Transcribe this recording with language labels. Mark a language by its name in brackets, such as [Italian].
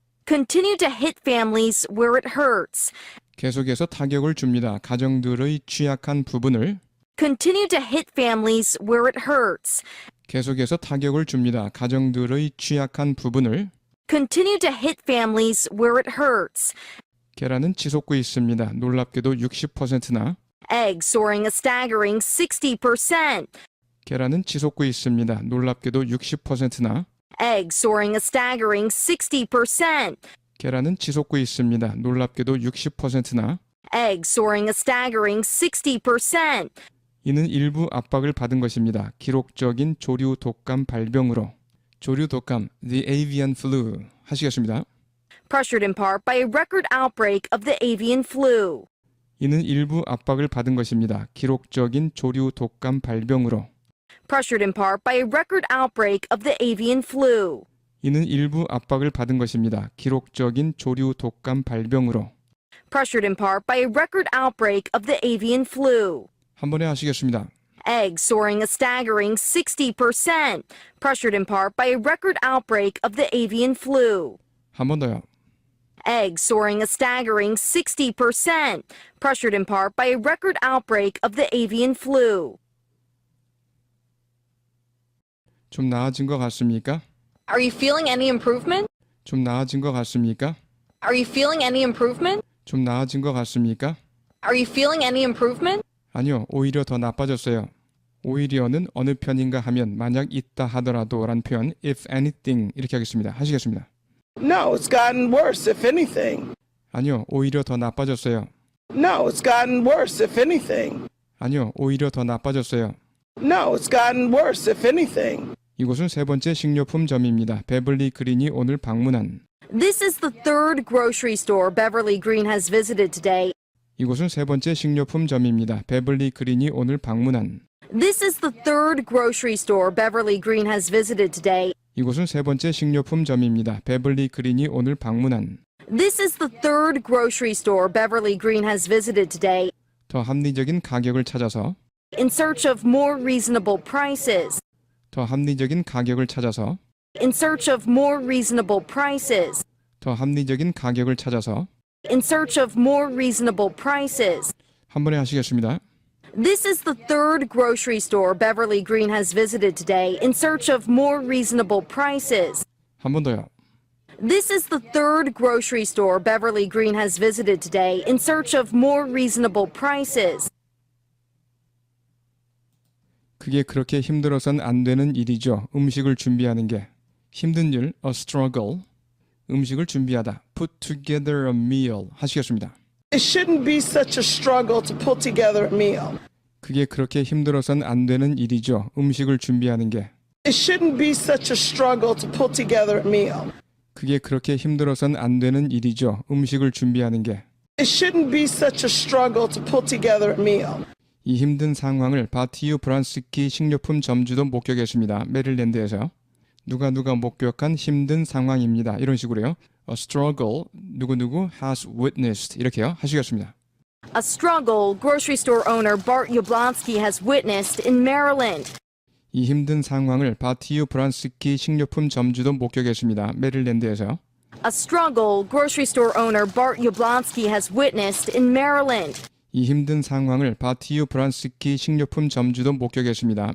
[English] Continue to hit families where it hurts. [Korean] 계속해서 타격을 줍니다. 가정들의 취약한 부분을 [English] Continue to hit families where it hurts. [Korean] 계속해서 타격을 줍니다. 가정들의 취약한 부분을 [English] Continue to hit families where it hurts. [Korean] 계란은 치솟고 있습니다. 놀랍게도 60%나 [English] Eggs soaring a staggering 60%. [Korean] 계란은 치솟고 있습니다. 놀랍게도 60%나 [English] Eggs soaring a staggering 60%. [Korean] 계란은 치솟고 있습니다. 놀랍게도 60%나 [English] Eggs soaring a staggering 60%. [Korean] 이는 일부 압박을 받은 것입니다. 기록적인 조류 독감 발병으로 조류 독감, [English] the avian flu [Korean] 하시겠습니다. [English] Pressured in part by a record outbreak of the avian flu. [Korean] 이는 일부 압박을 받은 것입니다. 기록적인 조류 독감 발병으로 [English] Pressured in part by a record outbreak of the avian flu. [Korean] 이는 일부 압박을 받은 것입니다. 기록적인 조류 독감 발병으로 [English] Pressured in part by a record outbreak of the avian flu. [Korean] 한 번에 하시겠습니다. [English] Eggs soaring a staggering 60%. Pressured in part by a record outbreak of the avian flu. [Korean] 한 번 더요. [English] Eggs soaring a staggering 60%. Pressured in part by a record outbreak of the avian flu. [Korean] 좀 나아진 것 같습니까? [English] Are you feeling any improvement? [Korean] 좀 나아진 것 같습니까? [English] Are you feeling any improvement? [Korean] 좀 나아진 것 같습니까? [English] Are you feeling any improvement? [Korean] 아니요, 오히려 더 나빠졌어요. 오히려는 어느 편인가 하면 만약 있다 하더라도 란 표현 [English] if anything [Korean] 이렇게 하겠습니다. 하시겠습니다. [English] No, it's gotten worse, if anything. [Korean] 아니요, 오히려 더 나빠졌어요. [English] No, it's gotten worse, if anything. [Korean] 아니요, 오히려 더 나빠졌어요. [English] No, it's gotten worse, if anything. [Korean] 이곳은 세 번째 식료품점입니다. 베벌리 그린이 오늘 방문한 [English] This is the third grocery store Beverly Green has visited today. [Korean] 이곳은 세 번째 식료품점입니다. 베벌리 그린이 오늘 방문한 [English] This is the third grocery store Beverly Green has visited today. [Korean] 이곳은 세 번째 식료품점입니다. 베벌리 그린이 오늘 방문한 [English] This is the third grocery store Beverly Green has visited today. [Korean] 더 합리적인 가격을 찾아서 [English] In search of more reasonable prices. [Korean] 더 합리적인 가격을 찾아서 [English] In search of more reasonable prices. [Korean] 더 합리적인 가격을 찾아서 [English] In search of more reasonable prices. [Korean] 한 번에 하시겠습니다. [English] This is the third grocery store Beverly Green has visited today in search of more reasonable prices. [Korean] 한 번 더요. [English] This is the third grocery store Beverly Green has visited today in search of more reasonable prices. [Korean] 그게 그렇게 힘들어선 안 되는 일이죠. 음식을 준비하는 게 힘든 일, [English] a struggle. [Korean] 음식을 준비하다, [English] put together a meal [Korean] 하시겠습니다. [English] It shouldn't be such a struggle to put together a meal. [Korean] 그게 그렇게 힘들어선 안 되는 일이죠. 음식을 준비하는 게 [English] It shouldn't be such a struggle to put together a meal. [Korean] 그게 그렇게 힘들어선 안 되는 일이죠. 음식을 준비하는 게 [English] It shouldn't be such a struggle to put together a meal. [Korean] 이 힘든 상황을 바티유 브란스키 식료품 점주도 목격했습니다. 메릴랜드에서 누가 목격한 힘든 상황입니다. 이런 식으로요. [English] A struggle [Korean] 누구누구 [English] has witnessed [Korean] 이렇게요. 하시겠습니다. [English] A struggle grocery store owner Bart Yablonsky has witnessed in Maryland. [Korean] 이 힘든 상황을 바티유 브란스키 식료품 점주도 목격했습니다. 메릴랜드에서 [English] A struggle grocery store owner Bart Yablonsky has witnessed in Maryland. [Korean] 이 힘든 상황을 바티유 브란스키 식료품 점주도 목격했습니다.